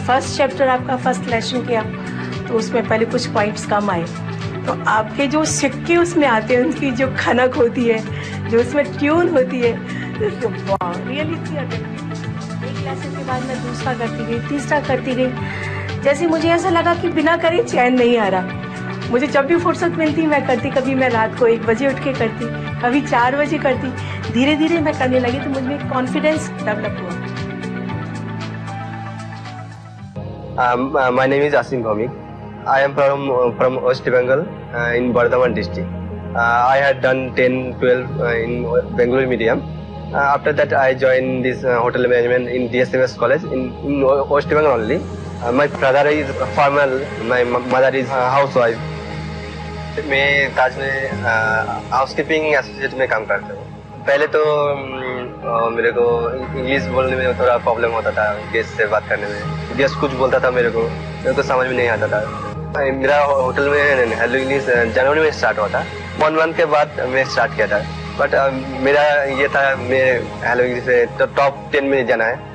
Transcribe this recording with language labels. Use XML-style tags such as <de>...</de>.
<hi>First chapter आपका first lesson किया तो उसमें पहले कुछ पॉइंट्स कम आए, तो आपके जो सिक्के उसमें आते हैं, उनकी जो खनक होती है, जो उसमें ट्यून होती है, रियली एक लेसन के बाद मैं दूसरा करती गई, तीसरा करती गई। जैसे मुझे ऐसा लगा कि बिना करे चैन नहीं आ रहा। मुझे जब भी फुर्सत मिलती मैं करती, कभी मैं रात को 1 बजे उठ के करती, कभी 4 बजे करती। धीरे धीरे मैं करने लगी तो मुझमें कॉन्फिडेंस डेवलप हुआ।</hi> <en>My name is Asim Bhamik. I am from West Bengal in Bardhaman district. I had done 10-12 in Bengali medium. After that, I joined this hotel management in DSMS college in West Bengal only. My brother is a farmer. My mother is a housewife.</en> <hi>मैं ताज में housekeeping associate में काम करता हूँ। पहले तो मेरे को इंग्लिश बोलने में थोड़ा प्रॉब्लम होता था, गेस्ट से बात करने में। गेस्ट कुछ बोलता था मेरे को समझ में नहीं आता था। मेरा होटल में हेलो इंग्लिश जनवरी में स्टार्ट हुआ था। 1 मंथ के बाद मैं स्टार्ट किया था, बट मेरा ये था मैं हेलो इंग्लिश से तो टॉप 10 में जाना है।</hi>